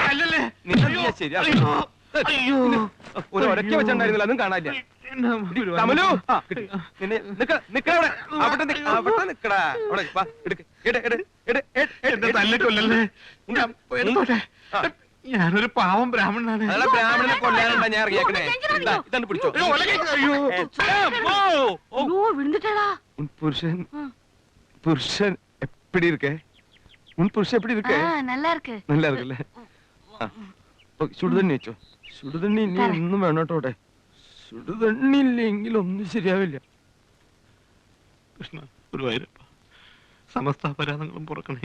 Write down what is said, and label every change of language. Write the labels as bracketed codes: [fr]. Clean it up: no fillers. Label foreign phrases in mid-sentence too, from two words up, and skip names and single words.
[ml] ഒരു ഒരക്കെ വെച്ചിട്ടുണ്ടായിരുന്നില്ല, അതും കാണാനില്ല. കമലു ഞാനൊരു പാവം ബ്രാഹ്മണനാണ്. ബ്രാഹ്മണനെ കൊല്ലാനുണ്ടാ ഞാൻ ഇറങ്ങിയേക്കണേ. ഇതാണ് പിടിച്ചോ. [ta] புருஷன் புருஷன் எப்படி இருக்க? உன் புருஷன் எப்படி இருக்க? நல்லா இருக்கு. நல்லா இருக்குல்ல? [ml] ചുടുതണ്ണി വെച്ചോ. ചുടുതണ്ണി ഇനി ഒന്നും വേണോട്ടോടെ. ചുടുതണ്ണി ഇല്ലെങ്കിൽ ഒന്നും ശരിയാവില്ല. കൃഷ്ണ ഗുരുവായൂരപ്പ സമസ്ത അപരാധങ്ങളും പുറക്കണേ.